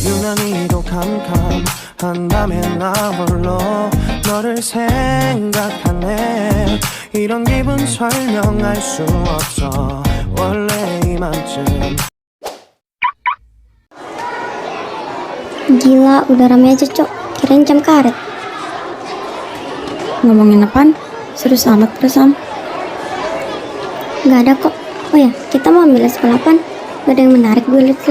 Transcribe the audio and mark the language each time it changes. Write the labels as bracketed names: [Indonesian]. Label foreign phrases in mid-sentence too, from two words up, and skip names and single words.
[Korean] 고라니도 캄캄한 밤에 나 홀로 너를 생각하네. 이런 기분 설명할 수 없어. 원래 이맘쯤. [Indonesian] Gila, udah rame aja, Cok. Kirain jam karet. Ngomongin apaan? Serius amat Sam. Gak ada kok. Oh ya, kita mau ambil sekolah apaan? Gak ada yang menarik gue liat-liat.